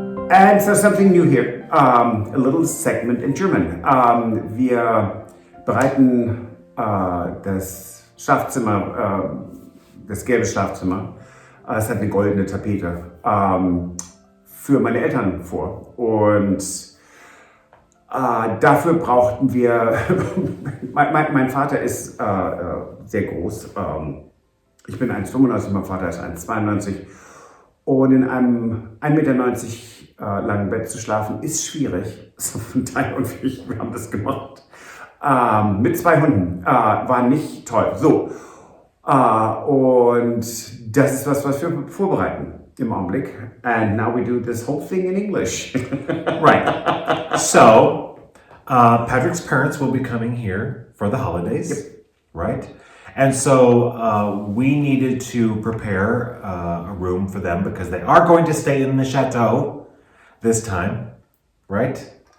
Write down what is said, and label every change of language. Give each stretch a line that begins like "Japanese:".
English: And so something new here, a little segment in German.
German: Wir bereiten das Schlafzimmer, das gelbe Schlafzimmer, es hat eine goldene Tapete, für meine Eltern vor. Und dafür brauchten wir, mein Vater ist sehr groß, ich bin 1,95, mein Vater ist 1,92. Und in einem 1,90 Meter langen Bett zu schlafen, ist schwierig. So von daher und wir haben das gemacht. Mit 2 Hunden. War nicht toll. So. Und das ist was wir vorbereiten im Augenblick.
English: And now we do this whole thing in English. Right. So, Patrick's parents will be coming here for the holidays. Yep. Right? And so we needed to prepare a room for them because they are going to stay in the chateau this time, right?